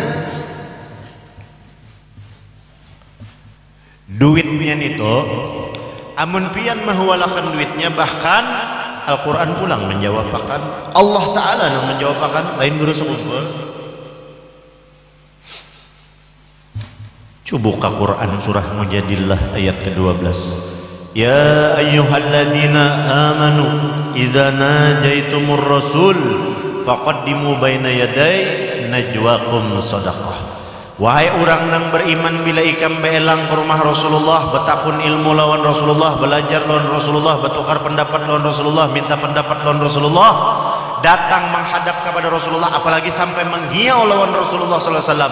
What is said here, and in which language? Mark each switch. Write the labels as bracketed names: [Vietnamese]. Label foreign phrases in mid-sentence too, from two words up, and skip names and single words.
[Banjar] Duitnya itu amun pian mahwalakan duitnya, bahkan Al-Quran pulang menjawabakan, [Arabic] الله تعالى [Banjar] yang menjawabakan, lain guru sekumpul. Buka Quran surah Mujadilah ayat ke-12. [Arabic] يا أيها الذين آمنوا إذا ناجيتم الرسول فقدموا بين يدي نجواكم صدقة. [Banjar] Wahai orang nang beriman, bila ikam beelang ke rumah Rasulullah, betakun ilmu lawan Rasulullah, belajar lawan Rasulullah, bertukar pendapat lawan Rasulullah, minta pendapat lawan Rasulullah, datang menghadap kepada Rasulullah, apalagi sampai menghiau lawan Rasulullah SAW.